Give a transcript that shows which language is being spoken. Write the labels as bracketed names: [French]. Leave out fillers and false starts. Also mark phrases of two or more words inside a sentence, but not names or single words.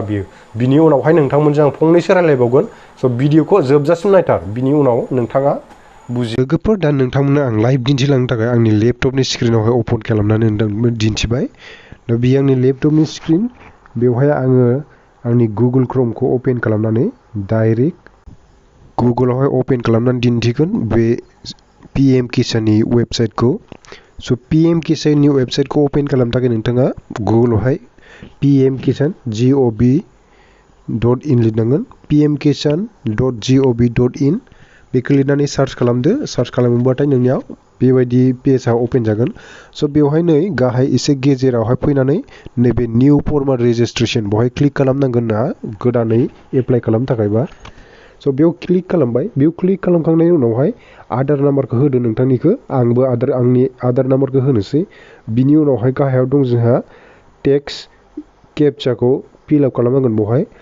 [Bodo] बियो बिनि उनावहाय नोंथांमोनजों आं फंनैसो रायलायबावगोन स' भिडिअखौ जोबजासिम नायथार बिनि उनाव नोंथाङा लोगोफोर दा नोंथांमोना आं लाइभ दिन्थिलांनो थाखाय आंनि लेपटपनि स्क्रिनावहाय अपन खालामनानै नोंथांमोन दिन्थिबाय दा बेयो आंनि लेपटपनि स्क्रिन बेवहाय आङो आंनि गुगोल क्रोमखौ अपेन खालामनानै डाइरेक्ट गुगोलावहाय अपेन खालामनानै दिन्थिगोन बे PM किसाननि वेबसाइटखौ स' PM किसाननि वेबसाइटखौ अपेन खालामनो थाखाय नोंथाङा गुगोलावहाय PM किसान gov.in लिरनांगोन pmkisan.gov.in बेखौ लिरनानै सार्च खालामदो सार्च खालामोबाथाय नोंनियाव बेबायदि पेजआ अपेन जागोन स' बेवहाय नै गाहाय एसे गेजेरावहाय फैनानै नैबे [English] new farmer registration [Bodo] बेवहाय क्लिक खालामनांगोन ना गोदानै एप्लाइ खालामनो थाखायबा स' बेयाव क्लिक खालामबाय बेयाव क्लिक खालामखांनायनि उनावहाय आधार नाम्बारखौ होदो नोंथांनिखौ आंबो आंनि आधार नाम्बारखौ होनोसै बिनि उनावहाय गाहायाव दं जोंहा टेक्स केपचाखौ फिलआप खालामनांगोन बेवहाय